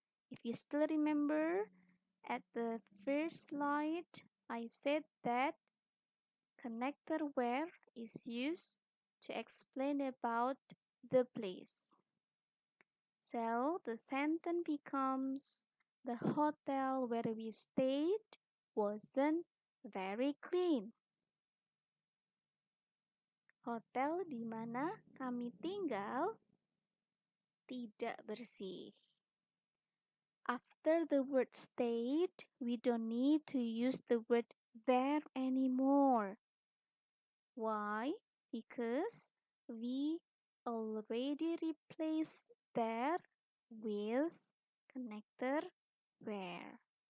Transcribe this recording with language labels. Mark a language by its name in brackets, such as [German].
[English] If you still remember, at the first slide, I said that connector where is used to explain about the place. So the sentence becomes, the hotel where we stayed wasn't very clean. [Indonesian] Hotel di mana kami tinggal tidak bersih. [English] After the word stayed, we don't need to use the word there anymore. Why? Because we already replaced there with connector where.